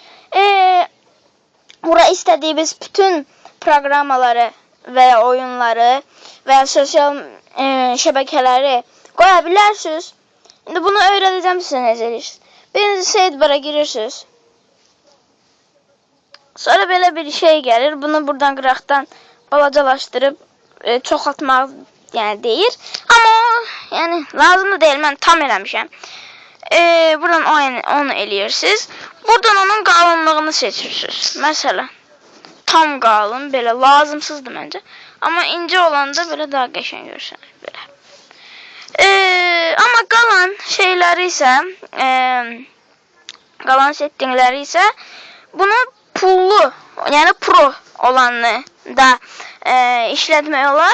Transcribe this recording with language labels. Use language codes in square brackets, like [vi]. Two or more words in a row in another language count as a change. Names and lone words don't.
[tr] Buraya istediğimiz bütün programmaları veya oyunları veya sosyal şebekeleri koyabilirsiniz. Şimdi bunu öğreteceğim size necədir. Birinci Seed Bar'a girirsiniz. Sonra böyle bir şey gelir. [az] Bunu buradan qıraqdan balacalaştırıp çoxaltmaq yani deyir. [tr] Ama yani lazım da değil. [az] Mən tam eləmişəm. Buradan onu eləyirsiniz. Buradan onun qalınlığını seçirsiniz. Mesela tam qalın, belə lazımsızdır məncə. Amma ince olanda böyle daha qəşəng görürsünüz. Belə. Ama qalan şeyləri isə qalan settingləri isə bunu pullu, yəni pro olanını da işlətmək olar.